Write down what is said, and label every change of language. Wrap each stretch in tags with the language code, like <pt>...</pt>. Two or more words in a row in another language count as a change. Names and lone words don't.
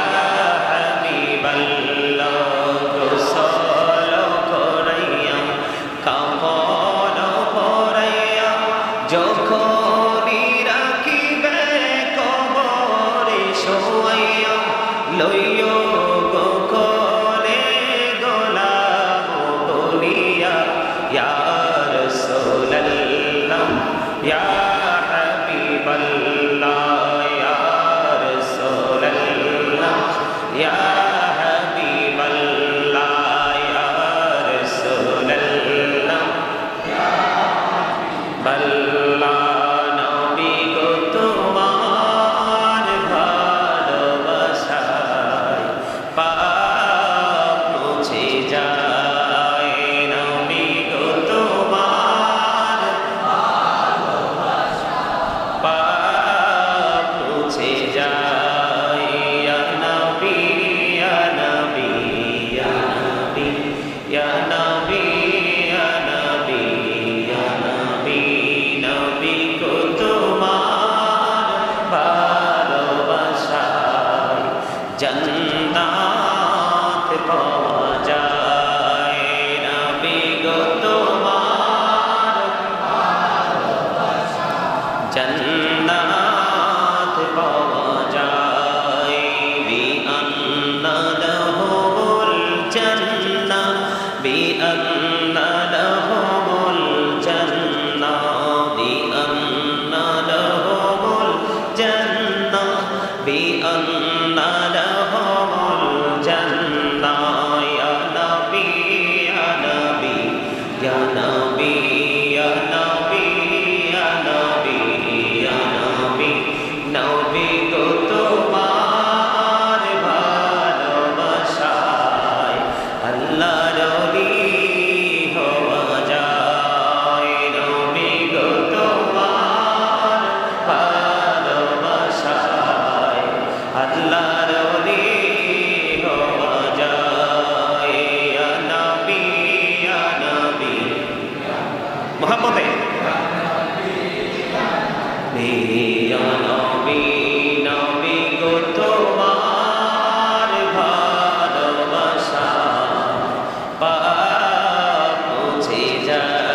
<ar>Habiballah,</ar> <bn>গোসল করাইয়া কাফন পরাইয়া যখনই রাখিবে কবরে শোয়াইয়া লইও গো কোলে গোলাম বলিয়া</bn> <ar>يا رسول الله يا حبيب الله يا رسول الله يا حبيب الله يا رسول الله, بالله نبي</ar> <bn>go তোমার ভালোবাসায় পাপ মুছে যায় নবী গো তোমার ভালোবাসায় পাপ মুছে যায়</bn> <ar>يا نبي يا نبي يا نبي يا نبي يا نبي يا نبي,</ar> <bn>Nabi go তোমার ভালোবাসায় জান্নাত পাওয়া যায় নবী গো তোমার ভালোবাসায় জান্নাত পাওয়া যায়</bn> <ar>بأن لهم الجنة بأن لهم الجنة بأن لهم الجنة بأن لهم الجنة يا نبي يا نبي يا نبي يا نبي يا نبي يا نبي, Nabi</ar> <bn>গো তোমার ভালোবাসায় আল্লাহর ওলি হওয়া যায় নবী গো তোমার ভালোবাসায় আল্লাহর ওলি হওয়া যায়</bn> <ar>يا نبي يا نبي محمد يا نبي,</ar> <bn>Nabi go তোমার ভালোবাসা পাপ মুছে যায়</bn>